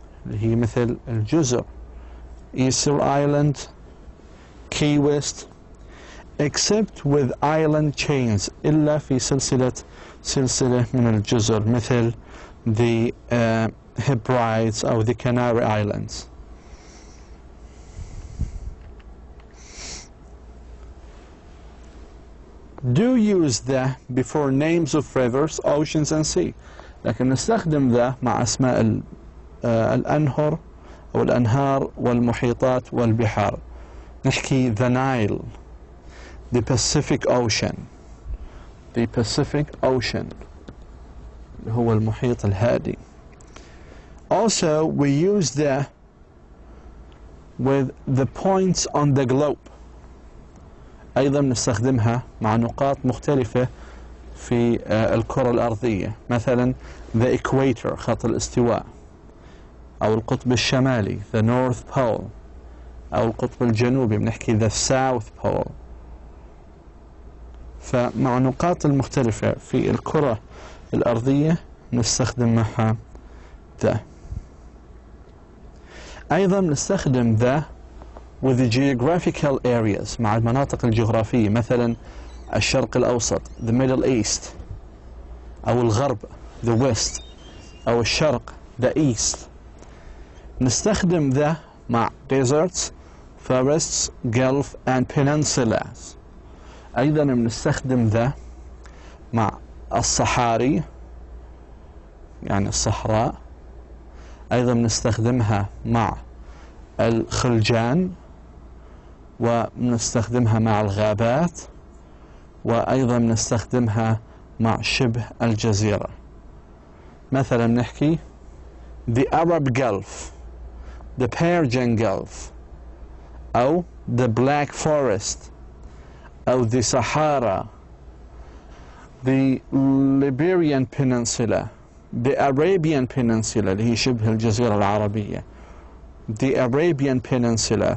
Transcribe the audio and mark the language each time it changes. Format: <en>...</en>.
<ar>هي مثل الجزر Easter Island, Key West,</ar> <en>except with island chains</en> <ar>إلا في سلسلة من الجزر مثل the Hebrides أو the Canary Islands.</ar> <en>Do use the before names of rivers, oceans and sea.</en> <ar>لكن نستخدم ذا مع أسماء الأنهر أو الأنهار والمحيطات والبحار. نحكي the Nile, the Pacific Ocean, the Pacific Ocean هو المحيط الهادي. Also we use the with the points on the globe. أيضا نستخدمها مع نقاط مختلفة في الكرة الأرضية، مثلا the equator خط الاستواء، أو القطب الشمالي the North Pole، أو القطب الجنوبي بنحكي the South Pole. فمع النقاط المختلفة في الكرة الأرضية نستخدم معها the. أيضا نستخدم the</ar> <en>with the geographical areas</en> <ar>مع المناطق الجغرافية، مثلا الشرق الأوسط the Middle East، أو الغرب the West، أو الشرق the East. نستخدم</ar> <en>the</en> <ar>مع</ar> <en>deserts, forests, gulf and peninsulas.</en> <ar>أيضا بنستخدم the مع الصحاري يعني الصحراء. أيضا بنستخدمها مع الخلجان، ونستخدمها مع الغابات، وأيضا نستخدمها مع شبه الجزيرة. مثلا نحكي the Arab Gulf, the Persian Gulf، أو the Black Forest، أو the Sahara، the Liberian Peninsula، the Arabian Peninsula اللي هي شبه الجزيرة العربية، the Arabian Peninsula.</ar>